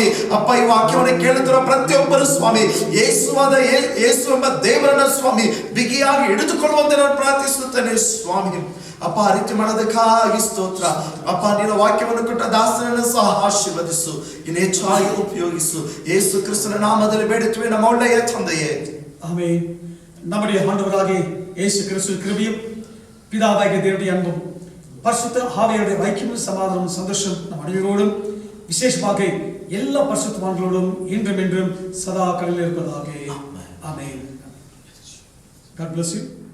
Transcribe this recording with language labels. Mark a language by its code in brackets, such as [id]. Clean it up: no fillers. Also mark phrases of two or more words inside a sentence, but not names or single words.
[kn] ಅಪ್ಪ ಈ ವಾಕ್ಯವನ್ನು ಕೇಳುತ್ತಿರುವ ಪ್ರತಿಯೊಬ್ಬರು ಸ್ವಾಮಿ ಯೇಸು ಎಂಬ ದೇವರನ್ನ ಸ್ವಾಮಿ ಬಿಗಿಯಾಗಿ ಹಿಡಿದುಕೊಳ್ಳುವಂತೆ ನಾನು ಪ್ರಾರ್ಥಿಸುತ್ತೇನೆ ಸ್ವಾಮಿ. ಅಪ್ಪ ಆ ರೀತಿ ಮಾಡೋದಕ್ಕಾಗಿ ಸ್ತೋತ್ರ. ಅಪ್ಪ ನಿನ್ನ ವಾಕ್ಯವನ್ನು ಕೊಟ್ಟ ದಾಸನನ್ನು ಸಹ ಆಶೀರ್ವದಿಸು, ಇನ್ನು ಹೆಚ್ಚಾಗಿ ಉಪಯೋಗಿಸು. ಯೇಸು ಕ್ರಿಸ್ತನ ನಾಮದಲ್ಲಿ ಬೇಡುತ್ತೇವೆ ನಮ್ಮ ಒಳ್ಳೆಯ ತಂದೆಯೇ, [ta] ஆமென். நம்முடைய ஆண்டவராகிய இயேசு கிறிஸ்துவின் கிருபையும் பிதாவாகிய தேவனுடைய அன்பும் பரிசுத்த ஆவியாருடைய ஐக்கியமும் சமாதானமும் சந்தோஷம் நம் அனைவரோடும் விசேஷமாக எல்லா பரிசுத்தவான்களோடும் இன்றும் என்றும் சதா காலங்களில் இருப்பதாக. ஆமென். [en] God bless you.